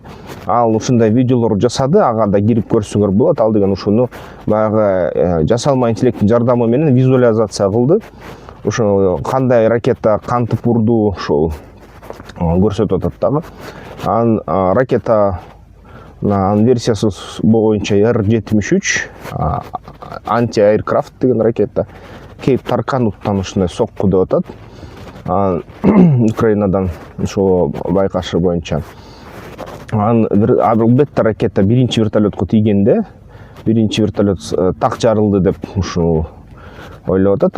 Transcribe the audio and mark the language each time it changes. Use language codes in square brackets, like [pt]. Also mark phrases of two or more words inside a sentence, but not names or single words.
[ky] Ал ушундай видеолор жасады, ага да кирип көрсөңөр болот. Ал деген ушуну баягы жасалма интеллекттин жардамы менен визуализация кылды. Ошо кандай ракета кантип урду ошол көрсөтүп атат дагы. Анан ракета версиясы боюнча R-73 anti-aircraft деген ракета Кейп Таркануттан ушундай сокку деп атат. Украинадан ошо байкашы боюнча. Анан албетте ракета биринчи вертолетко тийгенде, биринчи вертолет так жарылды деп ушу ойлоп атат.